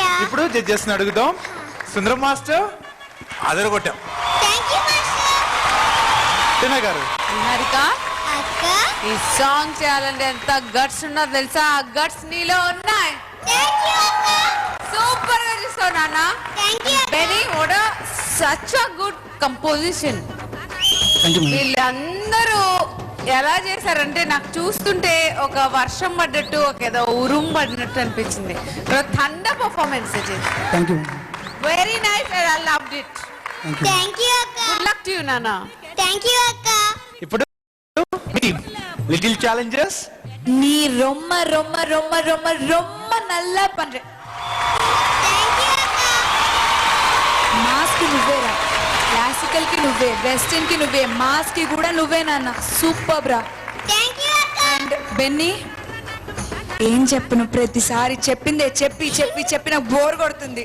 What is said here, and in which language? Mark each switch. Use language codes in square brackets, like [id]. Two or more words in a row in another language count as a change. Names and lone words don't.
[te] ఇప్పుడు జడ్జెస్ ని అడుగుదాం. సుందరం మాస్టర్ అదరగొట్టాం. [en] thank you master. [te] టీనా గారు. నిహారిక అక్క ఈ సాంగ్ చేయాలంటే ఎంత గట్స్ ఉన్నదో తెలుసా? ఆ గట్స్ నీలో ఉన్నాయి. థాంక్యూ అక్క. సూపర్ గా చేసావు నాన్న. థాంక్యూ. [en] very what such a good composition. [te] వీళ్ళందరూ ఎలా చేశారంటే నాకు చూస్తుంటే ఒక వర్షం పడ్డట్టు, ఒక ఏదో ఉరుం పడినట్టు అనిపించింది. [en] thunder performance. very nice. I loved it. [te] థాంక్యూ అక్క. [en] good luck to you నాన్న. [te] థాంక్యూ అక్క. ఇప్పుడు [en] little challengers [ta] நீ ரொம்ப ரொம்ப ரொம்ப ரொம்ப ரொம்ப நல்லா பண்ற. [te] మాస్ కి నువ్వేరా, క్లాసికల్ కి నువ్వే, వెస్టర్న్ కి నువ్వే, మాస్ కి కూడా నువ్వే నాన్న. [en] super bro. thank you [te] అక్క. అండ్ బెన్నీ, ఏం చెప్పను, ప్రతిసారి చెప్పిందే చెప్పి చెప్పి చెప్పి నాకు బోర్ కొడుతుంది.